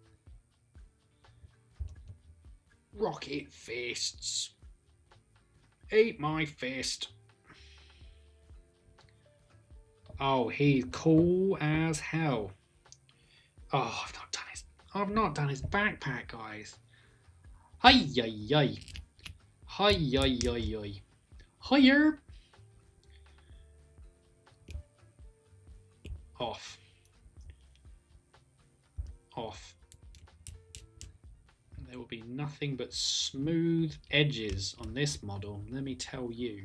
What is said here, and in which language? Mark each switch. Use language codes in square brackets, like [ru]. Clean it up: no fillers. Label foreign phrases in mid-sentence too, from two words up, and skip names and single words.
[en] Rocket fists. Eat my fist. Oh, he's cool as hell. Oh, I've not done his backpack, guys. Hi yi yi. Hi yi yi yi. Hiya. Off. Off. There will be nothing but smooth edges on this model, let me tell you.